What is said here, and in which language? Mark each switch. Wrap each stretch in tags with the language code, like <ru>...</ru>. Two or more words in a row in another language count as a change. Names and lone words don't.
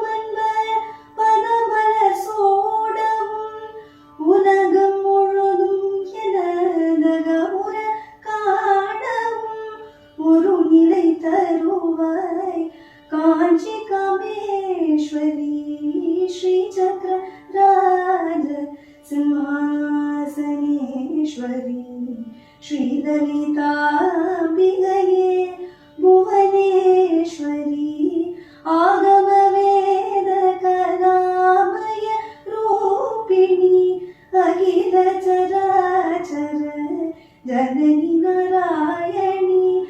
<ta>அன்பர் பதமலர் சூடவும் உலகம் முழுதும் எனதகமுற காணவும் ஒரு நிலை தருவாய் காஞ்சி காமேஸ்வரி ஸ்ரீ சக்கர ராஜ சிம்ஹாசனேஸ்வரி</ta> <sa>श्रीललिताम्बिकये भुवनेश्वरी आगमवेदकलामय रूपिणी अखिल चराचर जननी नारायणी</sa>